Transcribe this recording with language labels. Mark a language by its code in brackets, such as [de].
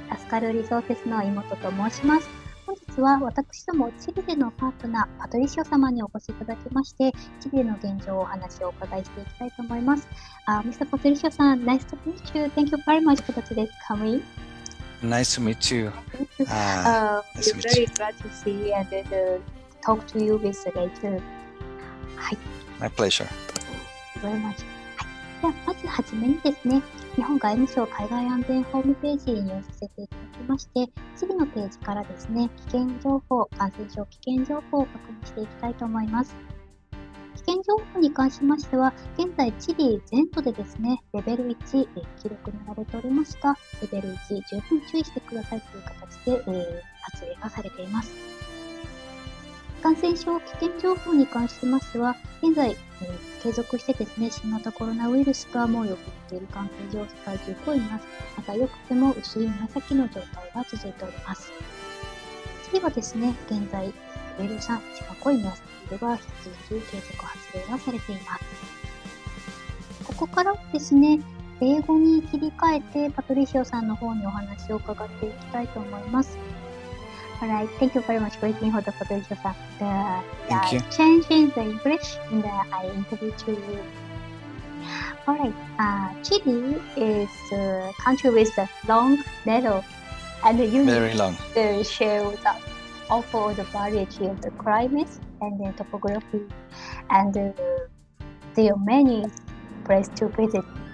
[ja] TASKALリソーセスの妹と申します。本日は私どもチリでのパートナーパトリシオ様にお越しいただきまして、チリでの現状をお話をお伺いしていきたいと思います。 [en] Mr. Patricio さん、nice to meet you. Thank you very much for today's coming. Nice to meet you. We're very glad to see and talk to you with later. [ja] はい。 [en] My pleasure. Thank you very much. [ja] ではまずはじめにですね、日本外務省海外安全ホームページに入させていただきまして、次のページからですね、危険情報、感染症危険情報を確認していきたいと思います。危険情報に関しましては、現在チリ全土でですね、レベル1、記録になれておりますが、レベル1、十分注意してくださいという形で、発令がされています。感染症危険情報に関しましては、現在、継続してですね、新型コロナウイルスが猛威を振っている感染状態が続いております。また、良くても薄い紫の状態が続いております。次はですね、現在、レベル3、一番濃い紫色が引き続き継続発令がされています。ここからはですね、英語に切り替えて、パトリシオさんの方にお話を伺っていきたいと思います。 [en] Alright, thank you very much for waiting for the Patricio san. Thank you. Change in the English and I interview to you. Alright, Chile is a country with a long, narrow, and Very long. share that offer the variety of the climate and the topography, and there are many places to visit.